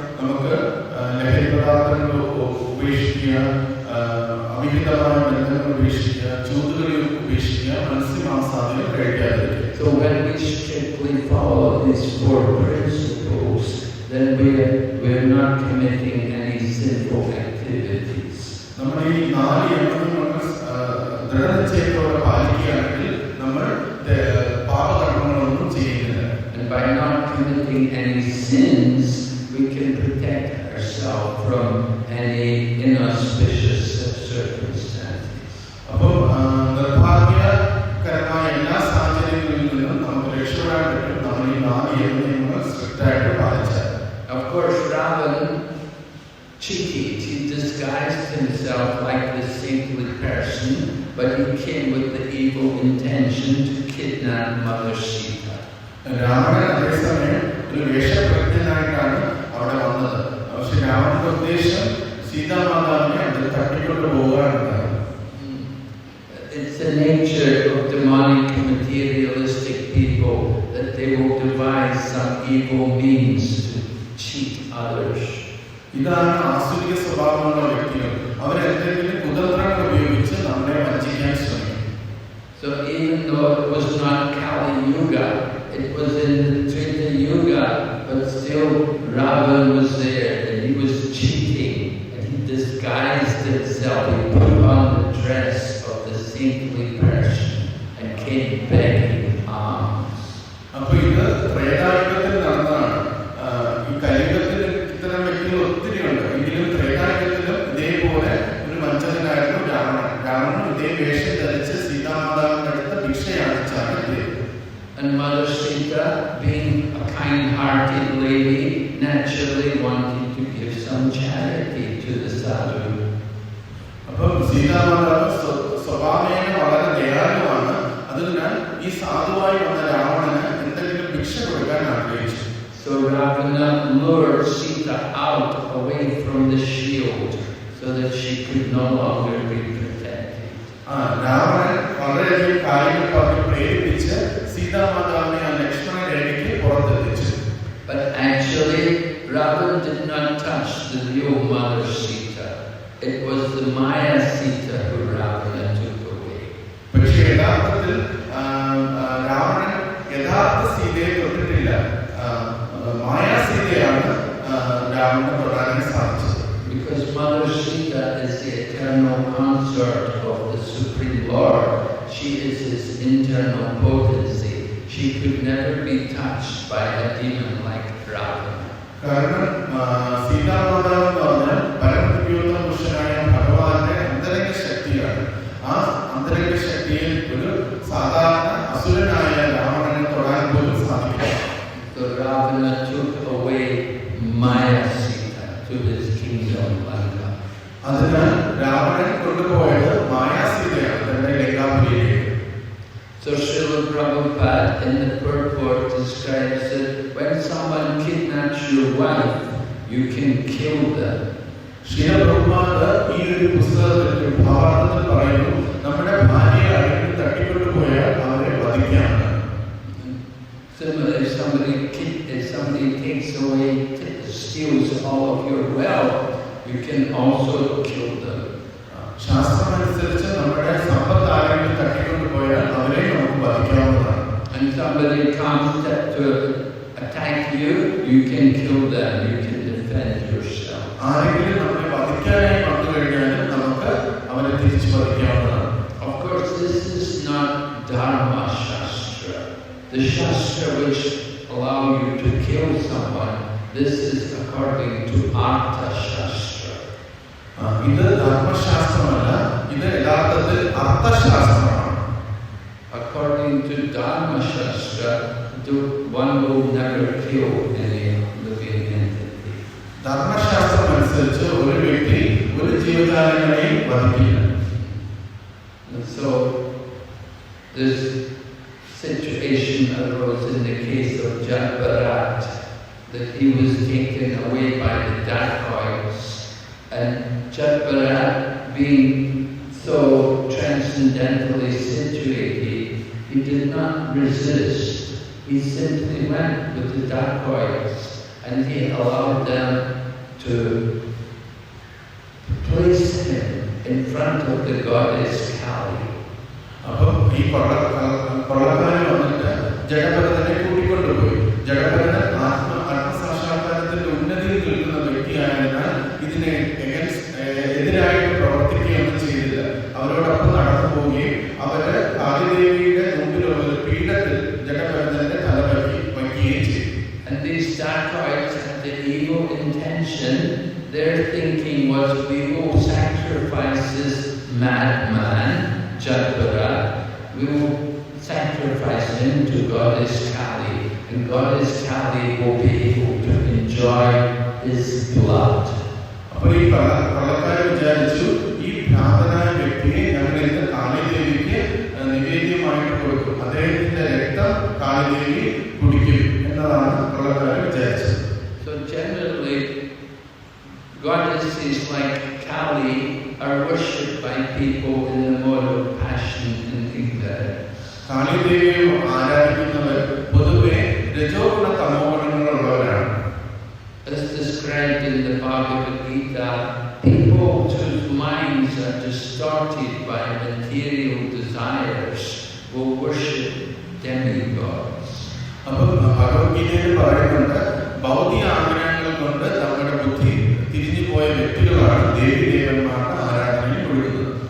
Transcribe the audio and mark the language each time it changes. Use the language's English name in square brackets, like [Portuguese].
[Malayalam] നമുക്ക് ലഹരി പദാർത്ഥങ്ങൾ ഉപേക്ഷിക്കുക, അവിഹിതമായ ബന്ധങ്ങൾ ഉപേക്ഷിക്കുക, ചൂതുകളി ഉപേക്ഷിക്കുക, മത്സ്യമാംസാദികൾ കഴിക്കാതിരിക്കുക. [English] So when we strictly follow these 4 principles, then we're not committing any sinful activities. [Malayalam] നമ്മൾ ഈ 4 നിയമങ്ങൾ ദൃഢനിശ്ചയത്തോടെ പാലിക്കുകയാണെങ്കിൽ നമ്മൾ പാപകർമ്മങ്ങളൊന്നും ചെയ്യുന്നില്ല. [English] And by not committing any sins, we can protect ourselves from any inauspicious circumstances. [Malayalam] അപ്പോൾ നിർഭാഗ്യകരമായ എല്ലാ സാഹചര്യങ്ങളിൽ നിന്നും നമുക്ക് രക്ഷപ്പെടാൻ പറ്റും നമ്മൾ ഈ 4 നിയമങ്ങൾ സ്ട്രിക്റ്റായിട്ട് പാലിച്ചാൽ. [English] Of course, Ravan cheated. He disguised himself like the saintly person, but he came with the evil intention to kidnap Mother Sita. [Malayalam] Ravanan അതേസമയം ഒരു വേഷപ്രജ്ഞനായിട്ടാണ് അവിടെ വന്നത്. പക്ഷെ രാവണന്റെ ഉദ്ദേശം സീതാമാതാവിനെ അതിൽ തട്ടിക്കൊണ്ട് പോകാനുണ്ടായിരുന്നു. [English] It's the nature of demonic materialistic people that they will devise some evil means to cheat others. [Malayalam] ഇതാണ് ആസുരിക സ്വഭാവമുള്ള വ്യക്തികൾ. അവരെന്തെങ്കിലും കുതന്ത്രങ്ങൾ ഉപയോഗിച്ച് നമ്മളെ വഞ്ചിക്കാൻ ശ്രമിക്കും. [English] So even though it was not Kali Yuga, it was in the Treta Yuga, but still Ravan was there and he was cheating and he disguised himself. He put on the dress of the saintly person and came begging alms. [Malayalam] അപ്പോൾ ഇത് ത്രേതായുഗത്തിൽ നടന്നതാണ്. ഈ കലിയുഗത്തിൽ ഇത്തരം വ്യക്തികൾ ഒത്തിരി ഉണ്ട്. എങ്കിലും ത്രേതായുഗത്തിലും ഇതേപോലെ ഒരു വഞ്ചകനായിരുന്നു രാവണൻ. രാവണൻ ഇതേ വേഷം ധരിച്ച് സീതാമാതാവിന്റെ അടുത്ത് ഭിക്ഷ യാചിച്ചാണ് എത്തിയത്. [English] And Mother Sita, being a kind-hearted lady, naturally wanted to give some charity to the sadhu. [Malayalam] അപ്പോൾ സീതാമാതാവ് സ്വഭാവേന വളരെ ദയാലുവാണ്. അതിനാൽ ഈ സാധുവായി വന്ന രാവണന് എന്തെങ്കിലും ഭിക്ഷ കൊടുക്കാൻ ആഗ്രഹിച്ചു. [English] So Ravana lured Sita out away from the shield so that she could no longer be protected. [Malayalam] Ravanan വളരെയധികം കാര്യങ്ങൾ പറഞ്ഞ് പ്രേരിപ്പിച്ച് സീതാമാതാവിനെ ആ ലക്ഷ്മണ രേഖയ്ക്ക് പുറത്തെത്തിച്ചു. [English] But actually, Ravana did not touch the real Mother Sita. It was the Maya Sita who Ravana took away. [Malayalam] പക്ഷേ യഥാർത്ഥത്തിൽ രാവണൻ യഥാർത്ഥ സീതയെ തൊട്ടിട്ടില്ല. മായാ സീതയാണ് രാവണന് തൊടാൻ സാധിച്ചത്. [English] Because Mother Sita is the eternal consort of the Supreme Lord. She is his internal potency. She could never be touched by a demon like Ravana. [Malayalam] കാരണം സീതാമാതാവ് എന്ന് പറഞ്ഞാൽ പരമദിവ്യോത്തമ പുരുഷനായ ഭഗവാന്റെ അന്തരംഗ ശക്തിയാണ്. ആ അന്തരംഗ ശക്തിയിൽ ഒരു സാധാരണ അസുരനായ രാവണനെ തൊടാൻ പോലും സാധിക്കില്ല. [English] So Ravana took away Maya Sita to his kingdom Lanka. [Malayalam] അതിനാൽ രാവണൻ കൊണ്ടുപോയത് മായാ സീതയാണ് തന്റെ ലങ്കാപുരിയിലേക്ക്. [English] So Srila Prabhupada in the purport describes that when someone kidnaps your wife, you can kill them. [Malayalam] Srila Prabhupada ഈ ഒരു പുസ്തകത്തിൽ ഭാവാർത്ഥത്തിൽ പറയുന്നു, നമ്മുടെ ഭാര്യയെ ആരെങ്കിലും തട്ടിക്കൊണ്ടുപോയാൽ അവരെ വധിക്കാമെന്ന്. [English] Similarly, if somebody takes away, steals all of your wealth, you can also kill them. [Malayalam] ശാസ്ത്രമനുസരിച്ച് നമ്മുടെ സമ്പത്ത് ആരെങ്കിലും തട്ടിക്കൊണ്ടുപോയാൽ അവരെ നമുക്ക് വധിക്കാവുന്നതാണ്. [English] And somebody comes to attack you, you can kill them. You can defend yourself. [Malayalam] ആരെങ്കിലും നമ്മളെ വധിക്കാനായി വന്നു കഴിഞ്ഞാൽ നമുക്ക് അവരെ തിരിച്ചു വധിക്കാവുന്നതാണ്. [English] Of course, this is not Dharma Shastra. The Shastra which allow you to kill someone, this is according to Artha Shastra. [Malayalam] ഇത് ധർമ്മശാസ്ത്രമല്ല, ഇത് യഥാർത്ഥത്തിൽ അർത്ഥശാസ്ത്രമാണ്. [English] According to Dharma Shastra, one will never kill any living entity. [Malayalam] ധർമ്മശാസ്ത്രം അനുസരിച്ച് ഒരു വ്യക്തി ഒരു ജീവജാലങ്ങളെയും വധിക്കില്ല. [English] And so this situation arose in the case of Jadbarat, that he was taken away by the dacoits, and Jadbarat, being so transcendentally situated, he did not resist. He simply went with the dacoits and he allowed them to place him in front of the goddess Kali. [Malayalam] അപ്പോൾ ഈ കൊള്ളക്കാരൻ വന്നിട്ട് ജഡഭരതനെ കൂട്ടിക്കൊണ്ടുപോയി. ജഡഭരതൻ ആത്മസാക്ഷാത്കാരത്തിന്റെ ഉന്നതിയിൽ നിൽക്കുന്ന വ്യക്തിയായതിനാൽ ഇതിനെ എതിരായിട്ട് പ്രവർത്തിക്കുകയൊന്നും ചെയ്തില്ല. അവരോടൊപ്പം നടന്നു പോവുകയും അവര് ആദിദേവിയുടെ മുമ്പിലുള്ള ഒരു പീഠത്തിൽ ജഡഭരതന്റെ തല വയ്ക്കുകയും ചെയ്തു. [English] And these dacoits had the evil intention. Their thinking was, we will sacrifice this madman Jadbara. We will sacrifice him to Goddess Kali, and Goddess Kali will be able to enjoy his blood. [Malayalam] അപ്പോൾ ഈ കൊള്ളക്കാർ വിചാരിച്ചു, ഈ ഭ്രാന്തനായ വ്യക്തിയെ ഞങ്ങൾ ഇന്ന് കാളിദേവിക്ക് നിവേദ്യമായിട്ട് കൊടുക്കും, അദ്ദേഹത്തിന്റെ രക്തം കാളിദേവി കുടിക്കും എന്നതാണ് കൊള്ളക്കാർ വിചാരിച്ചത്. [English] So generally, goddesses like Kali are worshipped by people in the mode of passion and ignorance. [Malayalam] കാളിദേവിയെ ആരാധിക്കുന്നവർ പൊതുവെ രജോഗുണ തമോഗുണങ്ങളുള്ളവരാണ്. [English] As described in the Bhagavad Gita, people whose minds are distorted by material desires will worship demigods. [Malayalam] അപ്പോൾ ഭഗവത്ഗീതയിൽ പറയുന്നുണ്ട്, ഭൗതിക ആഗ്രഹങ്ങൾ കൊണ്ട് നമ്മുടെ ബുദ്ധി തിരിഞ്ഞു പോയ വ്യക്തികളാണ് ദേവീദേവന്മാരുടെ ആരാധനയിൽ കൊടുക്കുന്നത്.